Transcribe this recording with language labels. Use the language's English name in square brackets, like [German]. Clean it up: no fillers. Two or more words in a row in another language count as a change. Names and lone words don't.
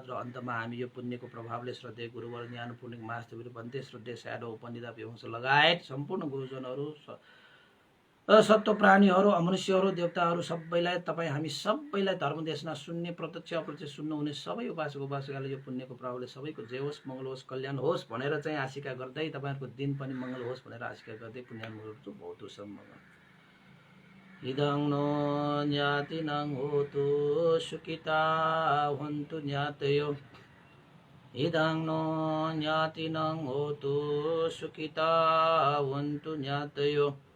[Nepali] र अन्तमा हामी यो पुण्यको प्रभावले श्रद्धेय गुरुवर ज्ञान पूर्णिक महास्तवीर बन्ते श्रद्धेय स्याडो उपनिधा व्यवंश लगायत सम्पूर्ण गुरुजनहरू, सत्व प्राणीहरू, अमनुष्यहरू, देवताहरू सबैलाई, तपाईँ हामी सबैलाई धर्म देशना सुन्ने, प्रत्यक्ष अप्रत्यक्ष सुन्नुहुने सबै उपासक उपासिकाले यो पुण्यको प्रभावले सबैको जय होस्, मङ्गल होस्, कल्याण होस् भनेर चाहिँ आशिका गर्दै, तपाईँहरूको दिन पनि मङ्गल होस् भनेर आशिका गर्दै [Pali] पुण्यानुमोदन्तु भवतु सम्मगम। इदं नो ज्ञातिनं होतु सुखिता हन्तु ज्ञातयो। इदं नो ज्ञातिनं होतु सुखिता हन्तु ज्ञातयो।